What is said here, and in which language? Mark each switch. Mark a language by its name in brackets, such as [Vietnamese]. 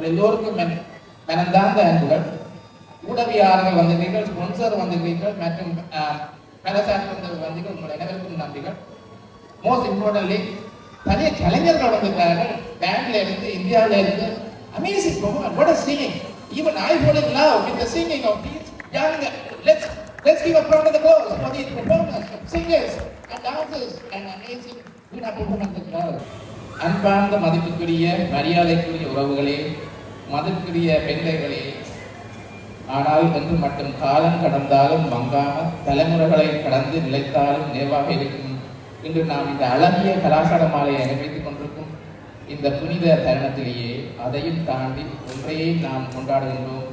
[Tamil] உங்கள் எல்லோருக்கும் மனந்தார்ந்த அன்புகள். உதவியாளர்கள் வந்திருக்கிறீர்கள், ஸ்பான்சர் வந்திருக்கிறீர்கள் மற்றும் பலசார்பு வந்தீர்கள். உங்கள் அனைவருக்கும் நன்றிகள். [English] most importantly [Tamil] நிறைய கலைஞர்கள் வந்திருக்கிறார்கள். பேண்ட்ல இருந்து, இந்தியாவில இருந்து. [English] Amazing performance. What a singing. Even I fall in love with the singing of these young. Let's give a round of applause for these performers, singers and dancers and amazing performance. [Tamil] அன்பார்ந்த மதிப்புக்குரிய மரியாதைக்குரிய உறவுகளே, மதிப்புக்குரிய பெண்களே, ஆனால் என்று மட்டும் காலம் கடந்தாலும் மங்காமல் தலைமுறைகளை கடந்து நிலைத்தாலும் நினைவாக இருக்கும் இன்று நாம் இந்த அழகிய கலாச்சார மாலையை அனுபவித்துக் கொண்டிருக்கும் இந்த புனித தருணத்திலேயே அதையும் தாண்டி ஒன்றையே நாம் கொண்டாடுகின்றோம்.